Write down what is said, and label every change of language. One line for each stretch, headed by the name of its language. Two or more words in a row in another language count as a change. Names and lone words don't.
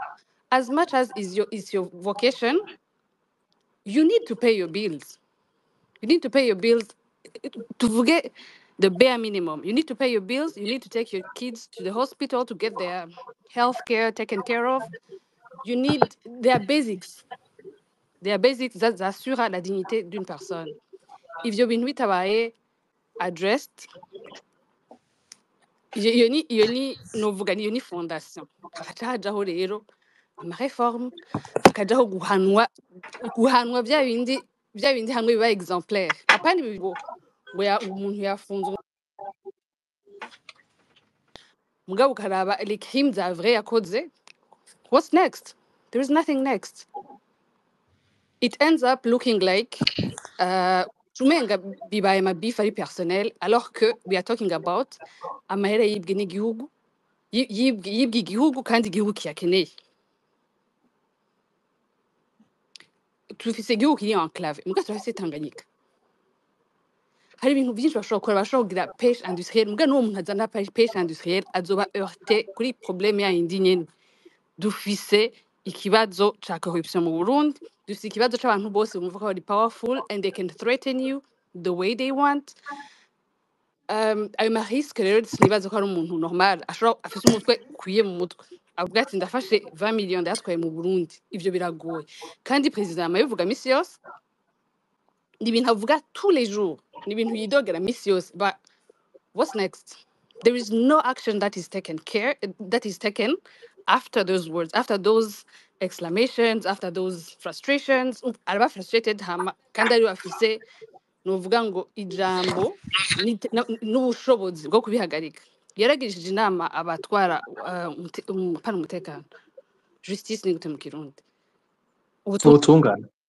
English: As much as is your vocation, you need to pay your bills. You need to pay your bills. Tuvuge the bare minimum. You need to pay your bills. You need to take your kids to the hospital to get their health care taken care of. You need their basics. Their basics that
French: assurent la dignité d'une personne.
Rundi: Ivyo bintu bitabaye addressed, iyo ni novuga niyo ni fondation. Hakajaho rero amareforme, hakajaho guhanwa bya bindi hamwe biba exemplaire. Apana bibo ngo umuntu yafunzwe mugabo karaba
French: les crimes
Rundi: za vrai yakoze.
English: What's next? There is nothing next. It ends up looking like
Rundi: tumenga bibaye mabifa ari personnel
French: alors que
English: we are talking about
Rundi: amahera yibwe n'igihugu yibwe igihugu kandi igihugu kiyakeneye. Tufise igihugu kiri enclave muga turafise Tanganyika. Hari ibintu byinshi bashobora kugira
French: pêche industrielle
Rundi: muga n'uwo muntu azana
French: pêche industrielle
Rundi: azoba heurté kuri problème ya indi nyene. Dufise ikibazo ca corruption mu Burundi, dufise ikibazo c'abantu bose bumva ko bari
English: powerful and they can threaten you the way they want.
Rundi: Ayo marisque rero sinibaza ko ari umuntu normal ashobora afise umutwe kwiye mu mutwe avuga ati ndafashe 20 millions ndayatwaye mu Burundi. Ivyo biragoye kandi president amabivuga misi yose, ni ibintu avuga
French: tous les jours,
Rundi: ni ibintu yidogera misi yose.
English: But what's next? There is no action that is taken after those words, after those exclamations, after those frustrations.
Rundi: Araba frustrated hama kandi ari afise novuga ngo ijambo n'ubushobozi bwo kubihagarika. Yaragirishije inama abatwara umutekano, justice ni gute mu Kirundi, ubutungane